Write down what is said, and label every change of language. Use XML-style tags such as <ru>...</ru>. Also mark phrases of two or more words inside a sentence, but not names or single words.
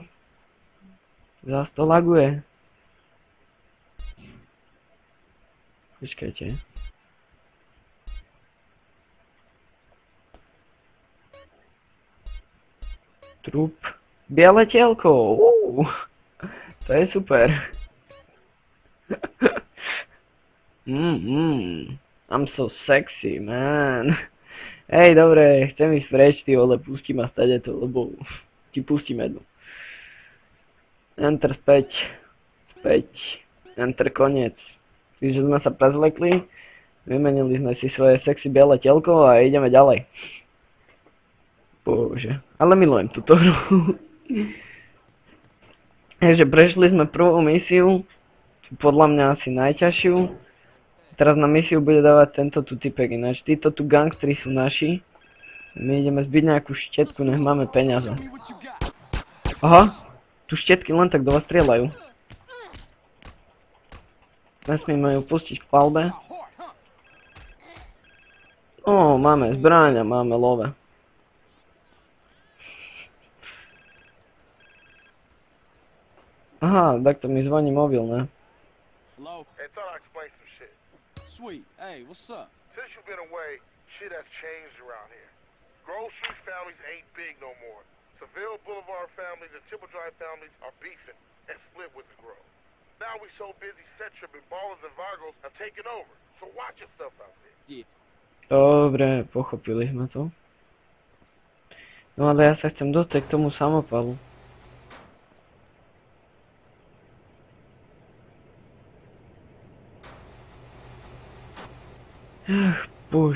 <sk>Zas to laguje. Počkajte. Trup. Biele telko. To je super.</sk> <en>I'm so sexy, man.</en> <sk>Hej, dobre, chcem ísť preč, ty vole, pustí ma stade to, lebo ti pustím jednu. Enter späť. Enter koniec. Čiže sme sa prezlekli, vymenili sme si svoje sexy biele telko a ideme ďalej. Bože, ale milujem túto hru. Takže prešli sme prvú misiu, podľa mňa asi najťažšiu. Teraz na misiu bude dávať tento tu typek, ináč títo tu gangstri sú naši. My ideme zbiť nejakú štetku, nech máme peniaze.</sk> <en>Show me what you got.</en> <sk>Aha, tu štetky len tak do vás strieľajú. Nesmieme ju pustiť v palbe.</sk> <en>Got heart, Ó, huh?</en> <sk>máme zbraň a máme love. Aha, takto mi zvoní mobil, ne?</sk> <en>Hello? Hey, thought I'd explain some shit. Sweet. Hey, what's up? Since you've been away, shit has changed around here. Grove Street families ain't big no more. Seville Boulevard families and Triple Drive families are beefing and split with the Grove. Now we so busy, Centrum and Ballers and Vagos have taken over. So watch yourself out there. Yeah.</en> <sk>Dobre, pochopili sme to. No ale ja sa chcem dostať k tomu samopalu. Ach, bože.</sk>